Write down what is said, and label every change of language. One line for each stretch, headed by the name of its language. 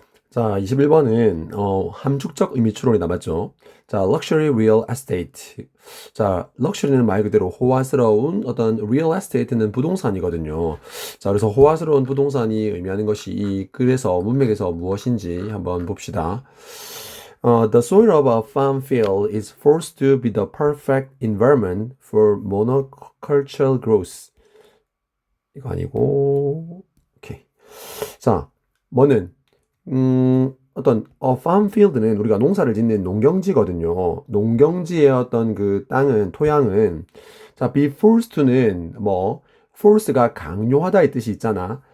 Korean: 자, 21번은 함축적 의미 추론이 남았죠.
English: 자, luxury real estate.
Korean: 자, 럭셔리는 말 그대로 호화스러운 어떤 real estate는 부동산이거든요. 자, 그래서 호화스러운 부동산이 의미하는 것이 이 글에서 문맥에서 무엇인지 한번 봅시다.
English: The soil of a farm field is forced to be the perfect environment for monocultural growth.
Korean: 이거 아니고, 오케이. 자, 뭐는 어떤 farm field는 우리가 농사를 짓는 농경지거든요. 농경지의 어떤 그 땅은 토양은 자,
English: be forced to
Korean: 는 뭐 force가 강요하다의 뜻이 있잖아.